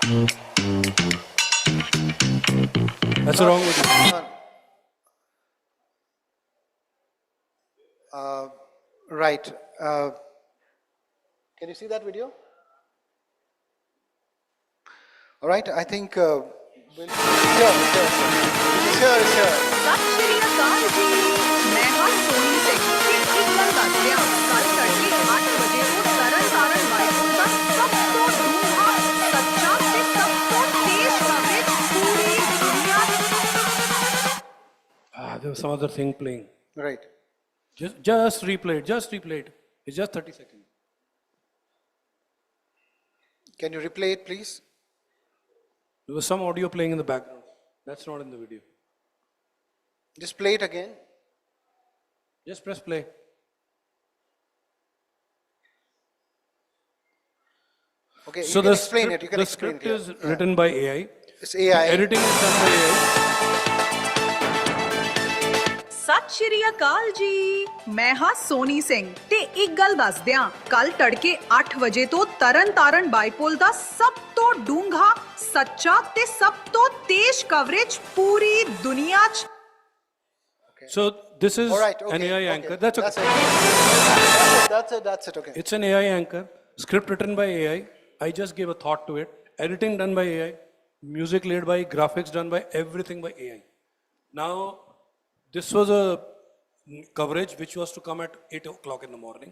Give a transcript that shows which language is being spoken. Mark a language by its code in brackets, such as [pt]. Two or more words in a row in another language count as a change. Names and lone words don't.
[en] That's wrong with you. Right. Can you see that video? All right. I think. Sure. [pa] ਸਤਿ ਸ਼੍ਰੀ ਅਕਾਲ ਜੀ ਮੈਂ ਹਾਂ ਸੋਨੀ ਸਿੰਘ ਤੇ ਇੱਕ ਗੱਲ ਦੱਸਦੇ ਹਾਂ ਕੱਲ ਤੜਕੇ 8 ਵਜੇ ਤੋਂ ਤਰਨ ਤਾਰਨ ਵਾਇਰਸ ਦਾ ਸਭ ਤੋਂ ਡੂੰਘਾ ਸੱਚਾ ਤੇ ਸਭ ਤੋਂ ਤੇਜ਼ ਕਵਰੇਜ ਪੂਰੀ ਦੁਨੀਆ [en] There was some other thing playing. Right. Just replay it. Just replay it. It's just 30 seconds. Can you replay it, please? There was some audio playing in the background. That's not in the video. Just play it again. Just press play. Okay, So you can explain it. You can the explain script it. is written by AI. It's AI. The editing is done by AI. [pa] ਸਤਿ ਸ਼੍ਰੀ ਅਕਾਲ ਜੀ ਮੈਂ ਹਾਂ ਸੋਨੀ ਸਿੰਘ ਤੇ ਇੱਕ ਗੱਲ ਦੱਸਦੇ ਹਾਂ ਕੱਲ ਤੜਕੇ 8 ਵਜੇ ਤੋਂ ਤਰਨ ਤਾਰਨ ਬਾਈਪੋਲ ਦਾ ਸਭ ਤੋਂ ਡੂੰਘਾ ਸੱਚਾ ਤੇ ਸਭ ਤੋਂ ਤੇਜ਼ ਕਵਰੇਜ ਪੂਰੀ ਦੁਨੀਆ 'ਚ [en] So this is All right, okay, an AI okay. anchor. That's okay. That's it. Okay. It's an AI anchor. Script written by AI. I just gave a thought to it. Editing done by AI. Music laid by, graphics done by, everything by AI. Now, this was a coverage which was to come at 8 o'clock in the morning.